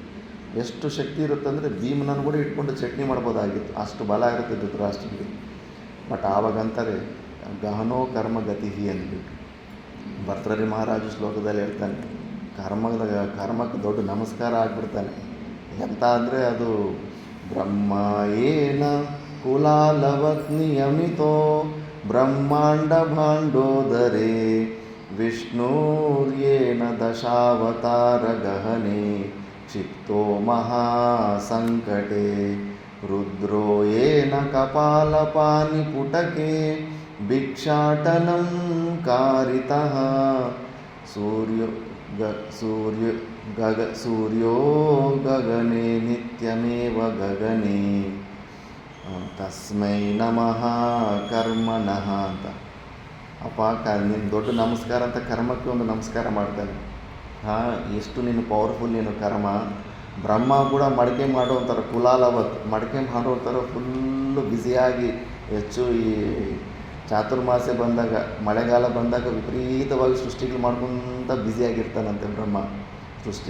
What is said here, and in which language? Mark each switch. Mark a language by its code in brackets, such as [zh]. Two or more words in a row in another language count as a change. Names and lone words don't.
[kn] ಎಷ್ಟು ಶಕ್ತಿ ಇರುತ್ತೆ ಅಂದರೆ ಭೀಮನನ್ನು ಕೂಡ ಇಟ್ಕೊಂಡು ಚಟ್ನಿ ಮಾಡ್ಬೋದಾಗಿತ್ತು, ಅಷ್ಟು ಬಲ ಇರುತ್ತೆ ಧೃತರಾಷ್ಟ್ರನಿಗೆ. ಬಟ್ ಆವಾಗಂತಾರೆ [sa] ಗಹನೋ ಕರ್ಮಗತಿ [kn] ಅಂದ್ಬಿಟ್ಟು. ಭರ್ತೃಹರಿ ಮಹಾರಾಜ ಶ್ಲೋಕದಲ್ಲಿ ಹೇಳ್ತಾನೆ, ಕರ್ಮಕ್ಕೆ ದೊಡ್ಡ ನಮಸ್ಕಾರ ಆಗಿಬಿಡ್ತಾನೆ. ಎಂತ ಅಂದರೆ ಅದು [sa] ಬ್ರಹ್ಮ ಏನ ಕುಲಾಲವತ್ ನಿಯಮಿತೋ ಬ್ರಹ್ಮಾಂಡ ಭಾಂಡೋದರೇ ವಿಷ್ಣುರ್ಯೇನ ದಶಾವತಾರ ಗಹನೆ ಕ್ಷಿಪ್ತೋ ಮಹಾಸಂಕಟೆ ರುದ್ರೋ ಏನ ಕಪಾಲಪಾನಿ ಪುಟಕೆ ಭಿಕ್ಷಾಟನಂ ಕಾರಿತಃ ಸೂರ್ಯೋ ಗಗನೆ ನಿತ್ಯಮೇವ ಗಗನೆ ತಸ್ಮೈ ನಮಃ ಕರ್ಮಣಃ ಅಂತ. [kn] ಅಪ್ಪ ನೀನು ದೊಡ್ಡ ನಮಸ್ಕಾರ ಅಂತ ಕರ್ಮಕ್ಕೆ ಒಂದು ನಮಸ್ಕಾರ ಮಾಡ್ತಾನೆ. ಎಷ್ಟು ನೀನು ಪವರ್ಫುಲ್ ನೀನು ಕರ್ಮ. ಬ್ರಹ್ಮ ಕೂಡ ಮಡಿಕೆ ಮಾಡೋವಂಥರ ಕುಲಾಲವತ್, ಮಡಿಕೆ ಮಾಡೋವಂಥರ ಫುಲ್ಲು ಬ್ಯುಸಿಯಾಗಿ, ಹೆಚ್ಚು ಈ ಚಾತುರ್ಮಾಸ್ಯ ಬಂದಾಗ, ಮಳೆಗಾಲ ಬಂದಾಗ ವಿಪರೀತವಾಗಿ ಸೃಷ್ಟಿಗಳು ಮಾಡ್ಕೊತ ಬ್ಯುಸಿಯಾಗಿರ್ತಾನಂತೆ ಬ್ರಹ್ಮ ಸೃಷ್ಟಿ.